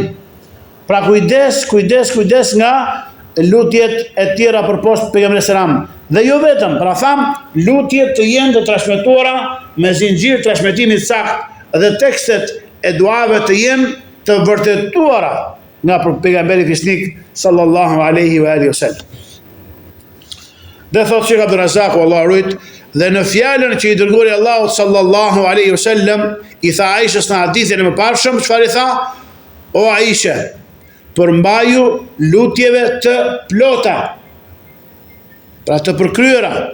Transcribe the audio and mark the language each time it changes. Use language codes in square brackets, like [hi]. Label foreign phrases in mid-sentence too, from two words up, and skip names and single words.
[sq] Pra kujdes nga lutjet e tjera përposhtë pejgamberit selam. Dhe jo vetëm, pra tham, lutjet të jenë të transmetuara me zinxhir transmetimi të saktë dhe tekstet e duave të jenë të vërtetuara nga pejgamberi fisnik [ar] صلى الله عليه وآله وسلم. [sq] Dhe thot Sheikh Abdul Razak, Allah rujt, dhe në fjalën që i dërgoi Allahu [ar] صلى الله عليه وسلم [sq] i tha Aishës në hadithin e mëparshëm, çfarë i tha? O Aisha, përmbaju lutjeve të plota, pra të përkryera.